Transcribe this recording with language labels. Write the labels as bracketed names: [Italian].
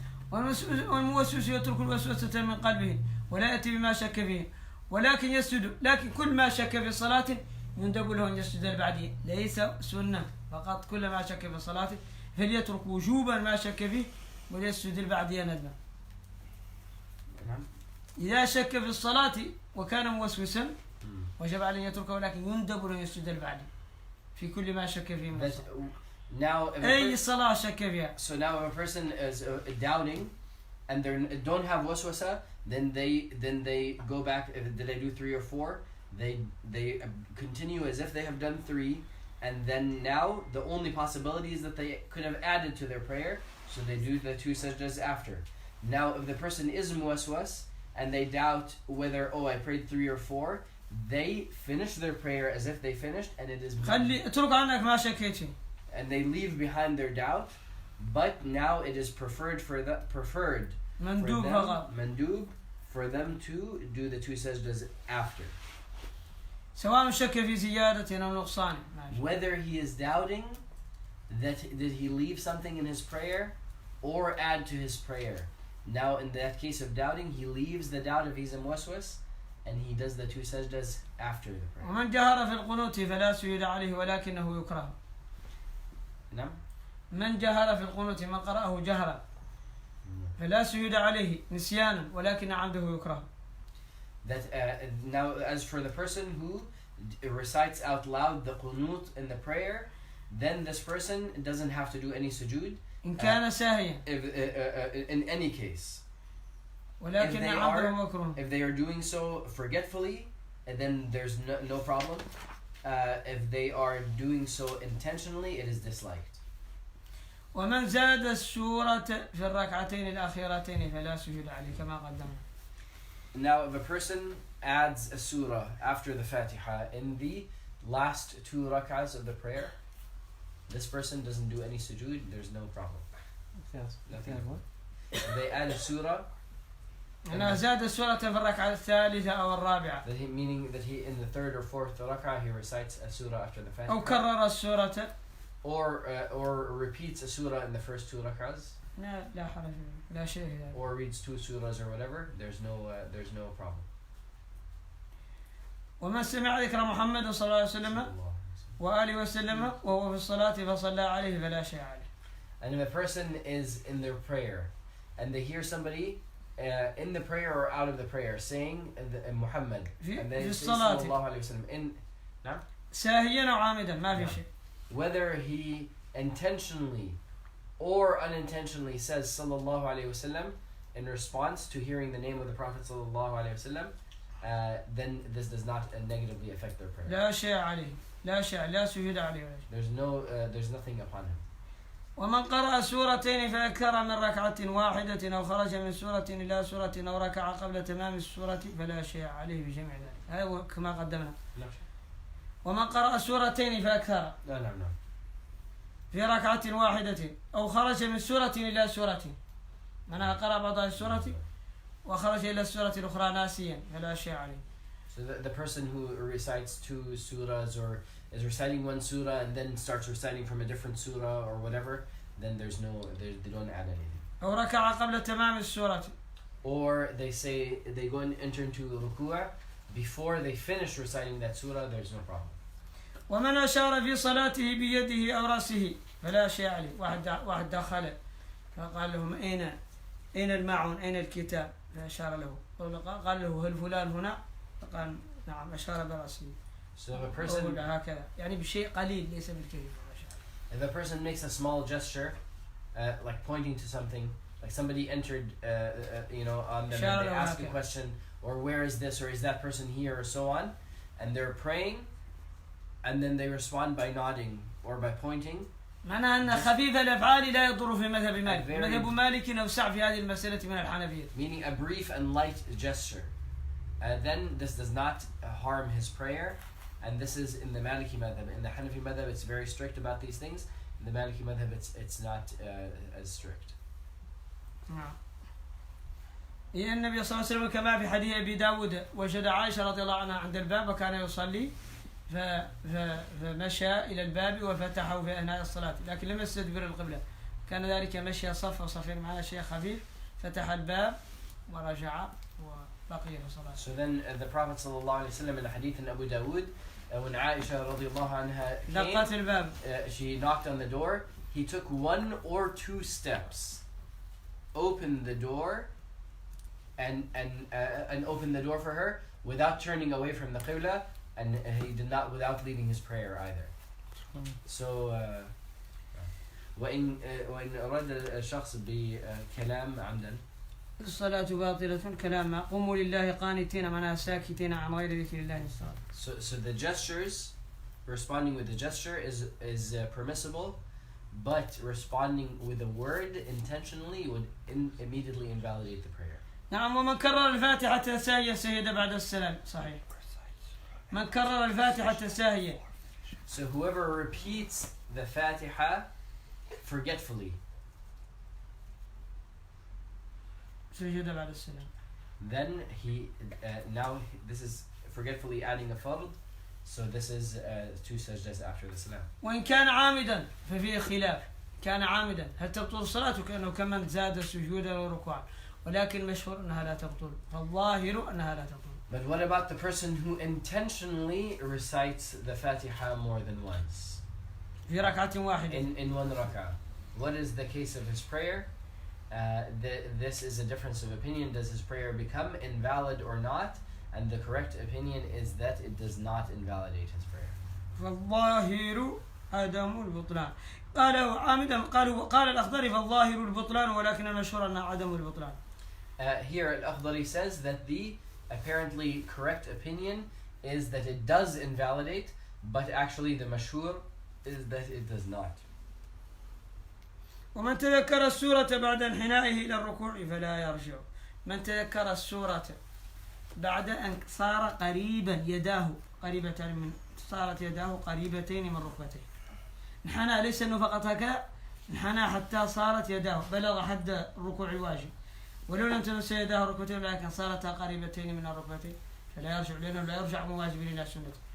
[Arabic] والموسوس يترك الوسوسة من قلبه ولا يأتي بما شك فيه ولكن يسجد، لكن كل ما شك في صلاته يندب له أن يسجد البعدية، ليس سنة فقط، كل ما شك في صلاته فليترك وجوبا ما شك فيه وليسجد البعدية ندما. إذا شك في الصلاة وكان موسوسا وجب عليه أن يتركه، ولكن يندب له أن يسجد البعدية في كل ما شك فيه من الصلاة. [English] Now, [Arabic] أي صلاة شك فيها. [English] So now if a person is doubting and they don't have waswasa, then they go back. Did they do 3 or 4? They continue as if they have done 3, and then now the only possibility is that they could have added to their prayer, so they do the 2 sajdas after. Now if the person is muwaswas and they doubt whether I prayed 3 or 4, they finish their prayer as if they finished, and it is [Arabic] اترك عنك ما شكيت فيه. [English] And they leave behind their doubt, but now it is preferred for them mandub for them to do the 2 sajdas after. [Arabic] سواء شك في زيادة أو نقصان. [English] Whether he is doubting that did he leave something in his prayer or add to his prayer. Now in that case of doubting, he leaves the doubt if he's in waswas, and he does the 2 sajdas after the prayer. [Arabic] ومن جهر في القنوت فلا سجود عليه ولكنه يكره. نعم. من جهر في القنوت من قرأه جهرا فلا سجود عليه نسيانا ولكن عمده يكره. [English] That now as for the person who recites out loud the qunut in the prayer, then this person doesn't have to do any sujood. [Arabic] إن كان ساهيا. [English] In any case. [Arabic] ولكن عمده يكره. [English] If they are doing so forgetfully, then there's no problem. If they are doing so intentionally, it is disliked. [Arabic] ومن زاد السورة في الركعتين الأخيرتين فلا سجود عليه كما قدمنا. [English] Now, if a person adds a surah after the Fatiha in the last 2 rak'ahs of the prayer, this person doesn't do any sujood, there's no problem. Nothing. If they add a surah, [Arabic] أنا زاد السورة في الركعة الثالثة أو الرابعة. [English] Meaning that he in the 3rd or 4th rak'ah he recites a surah after the Fatiha. [Arabic] أو كرر السورة. [English] Or repeats a surah in the first 2 rak'ahs. [Arabic] لا حرج لا شيء. [English] Or reads 2 surahs or whatever. There's no problem. [Arabic] ومن سمع ذكر محمد صلى الله عليه وسلم وآله وسلم وهو في الصلاة فصلى عليه فلا شيء عليه. [English] And if a person is in their prayer and they hear somebody in the prayer or out of the prayer saying Muhammad and they say sallallahu alayhi wasallam in [Arabic] ساهيا أو عامدا ما في شيء. [English] Whether he intentionally or unintentionally says sallallahu alayhi wasallam in response to hearing the name of the Prophet sallallahu alayhi wasallam, then this does not negatively affect their prayer. [Arabic] لا شيء عليه لا شيء لا سجود عليه. [English] There's nothing upon him. [Arabic] ومن قرأ سورتين فأكثر من ركعة واحدة أو خرج من سورة إلى سورة أو ركع قبل تمام السورة فلا شيء عليه بجميع ذلك. هذا كما قدمنا. ومن قرأ سورتين فأكثر في ركعة واحدة أو خرج من سورة إلى سورة، معناها قرأ بعض السورة وخرج إلى السورة الأخرى ناسيا فلا شيء عليه. [English] So the person who recites 2 surahs or is reciting 1 surah and then starts reciting from a different surah or whatever, then they don't add anything. [Arabic] أو ركع قبل تمام السورة. [English] Or they go and enter into ruku'ah before they finish reciting that surah, there's no problem. [Arabic] ومن أشار في صلاته بيده أو رأسه فلا شيء عليه. واحد دخل فقال لهم أين الماعون أين الكتاب فأشار له قال له هل فلان هنا فقال نعم أشار برأسه. [English] So if a person [Arabic] هكذا يعني بشيء قليل ليس بالكثير. [English] If a person makes a small gesture like pointing to something, like somebody entered on them and they ask a question or where is this or is that person here or so on, and they're praying and then they respond by nodding or by pointing. [Arabic] معناها أن خفيف الأفعال لا يضر في مذهب مالك. مذهب مالك أوسع في هذه المسألة من الحنفية. [English] Meaning a brief and light gesture. Then this does not harm his prayer, and this is in the Maliki madhab. In the Hanafi madhab, it's very strict about these things. In the Maliki madhab, it's not as strict. [Arabic] إن النبي صلى الله عليه وسلم كما في حديث أبي داود وجد عائشة رضي الله عنها عند الباب وكان يصلي فمشى إلى الباب وفتحه في أثناء الصلاة لكن لم يستدبر القبلة كان ذلك مشي صف وصفين معنا شيخ خفيف فتح الباب ورجع وبقي في صلاة. [English] So then the Prophet sallallahu alaihi wasallam in the hadith in Abu Dawood, when Aisha radiyallahu anha [Arabic] دقت الباب. [English] she knocked on the door. He took 1 or 2 steps, opened the door, and opened the door for her without turning away from the qibla, and he did not without leaving his prayer either. [Arabic] So وإن أراد الشخص بكلام عمدا الصلاة باطلة كلام قوموا لله قانتين معناها ساكتين عن غير ذكر الله الصلاة. [English] So the gestures, responding with the gesture is permissible, but responding with a word intentionally would immediately invalidate the prayer. [Arabic] نعم. ومن كرر الفاتحة ساهية سجد بعد السلام. صحيح. من كرر الفاتحة ساهية. [English] So whoever repeats the Fatiha forgetfully, [Arabic] سجد بعد السلام. [English] then he now this is forgetfully adding a fard, so this is 2 sajdas after the salam. [Arabic] وإن كان عامدا ففيه خلاف. كان عامدا هل تبطل صلاته كأنه كمن زاد سجودا وركوعا، ولكن مشهور أنها لا تبطل، فالظاهر أنها لا تبطل. [English] But what about the person who intentionally recites the Fatiha more than once? [Arabic] في ركعة واحدة. [English] In 1 rak'ah. What is the case of his prayer? This is a difference of opinion. Does his prayer become invalid or not? And the correct opinion is that it does not invalidate his prayer. [Arabic] فالظاهر عدم البطلان. قالوا عامدا قال الأخضري فالظاهر البطلان ولكن المشهور أنه عدم البطلان. [English] Here Al-Akhdari says that the apparently correct opinion is that it does invalidate, but actually the mashhur is that it does not. [Arabic] ومن تذكر السورة بعد انحنائه إلى الركوع فلا يرجع. من تذكر السورة بعد أن صار قريبا يداه قريبتين من صارت يداه قريبتين من ركبتيه. انحنى ليس أنه فقط هكذا، انحنى حتى صارت يداه بلغ حد الركوع الواجب، ولو لم تمس يداه ركبتين لكن صارتا قريبتين من الركبتين فلا يرجع، لأنه لا يرجع من واجب إلى سنة.